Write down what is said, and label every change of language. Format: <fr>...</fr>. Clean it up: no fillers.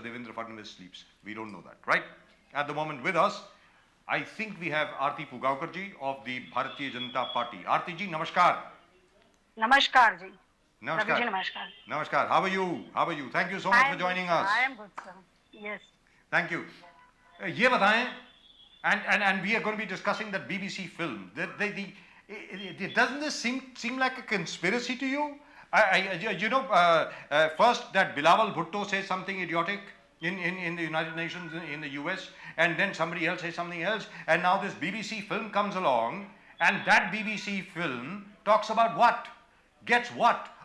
<en>Devendra Fadnavis sleeps. We don't know that, right? At the moment with us, I think we have Aarti Pugaonkar ji of the Bharatiya Janata Party.</en> <hi>Aarti ji, namaskar. नमस्कार जी। Namaskar. Ravi ji नमस्कार।</hi> <en>Namaskar. How are you? How are you? Thank you so much for joining us. I am good sir. Yes. Thank you.</en> <hi>ये बताएं</hi> <en>And we are going to be discussing that BBC film. Doesn't this seem like a conspiracy to you? First that Bilawal Bhutto says something idiotic in the United Nations in the US, and then somebody else says something else, and now this BBC film comes along, and that BBC film talks about what? Gets what?</en>